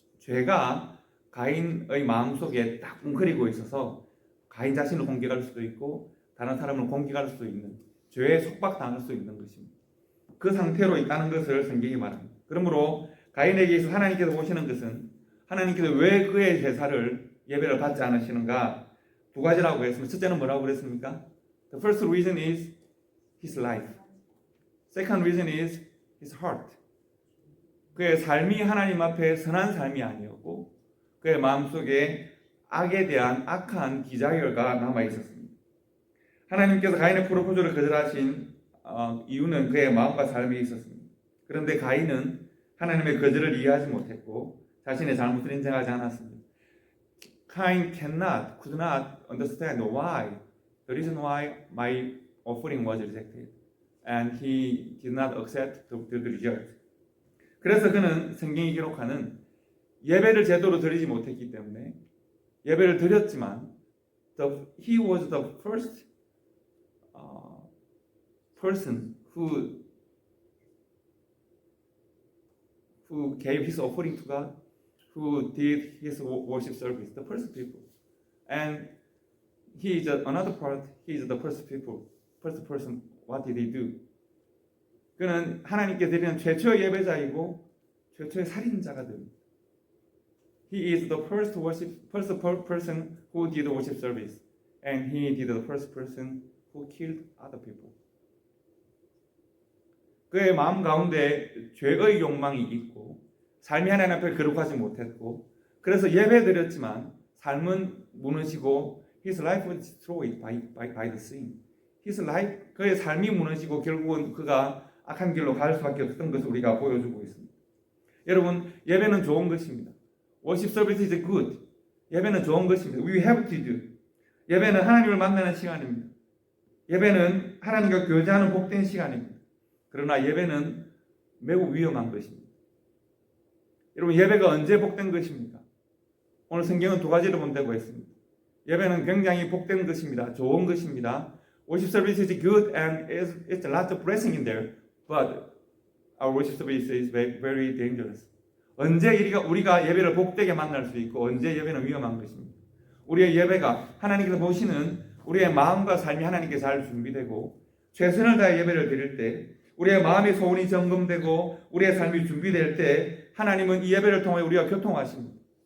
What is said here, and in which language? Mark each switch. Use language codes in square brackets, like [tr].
[ko] 죄가 가인의 마음속에 딱 웅크리고 있어서 가인 자신을 공격할 수도 있고 다른 사람을 공격할 수도 있는 죄에 속박당할 수 있는 것입니다. 그 상태로 있다는 것을 성경이 말합니다. 그러므로 가인에게 있어 하나님께서 보시는 것은 하나님께서 왜 그의 제사를 예배를 받지 않으시는가 두 가지라고 했습니다. 첫째는 뭐라고 그랬습니까? [en] The first reason is his life. Second reason is his heart. [ko] 그의 삶이 하나님 앞에 선한 삶이 아니었고 그의 마음속에 악에 대한 악한 디자이어가 남아 있었습니다. 하나님께서 가인의 프로포즈를 거절하신 이유는 그의 마음과 삶이 있었습니다. 그런데 가인은 하나님의 거절을 이해하지 못했고 자신의 잘못을 인정하지 않았습니다. [en] Cain could not understand why, the reason why my offering was rejected, and he did not accept the result. [ko] 그래서 그는 성경이 기록하는 예배를 제대로 드리지 못했기 때문에 예배를 드렸지만 [en] he was the first person who gave his offering to God, who did his worship service, the first people. And he is another part, he is the first people, first person. What did he do? [ko] 그는 하나님께 드리는 최초의 예배자이고 최초의 살인자가 됩니다. [en] He is the first person who did worship service, and he did the first person who killed other people. [ko] 그의 마음 가운데 죄의 욕망이 있고 삶이 하나님 앞에 거룩하지 못했고 그래서 예배 드렸지만 삶은 무너지고 [en] his life was destroyed by the sin. His life, [ko] 그의 삶이 무너지고 결국은 그가 악한 길로 갈 수밖에 없었던 것을 우리가 보여주고 있습니다. 여러분, 예배는 좋은 것입니다. [en] Worship service is good. [ko] 예배는 좋은 것입니다. [en] We have to do. [ko] 예배는 하나님을 만나는 시간입니다. 예배는 하나님과 교제하는 복된 시간입니다. 그러나 예배는 매우 위험한 것입니다. 여러분, 예배가 언제 복된 것입니까? 오늘 성경은 두 가지로 본다고 했습니다. 예배는 굉장히 복된 것입니다. 좋은 것입니다. [en] Worship service is good and it's a lot of blessing in there. But our worship service is very dangerous. [ko] 언제 우리가 예배를 복되게 만날 수 있고 언제 예배는 위험한 것입니다. 우리의 예배가 하나님께서 보시는 우리의 마음과 삶이 하나님께 잘 준비되고 최선을 다해 예배를 드릴 때 우리의 마음의 소원이 점검되고 우리의 삶이 준비될 때 하나님은 이 예배를 통해 우리와 교통하십니다.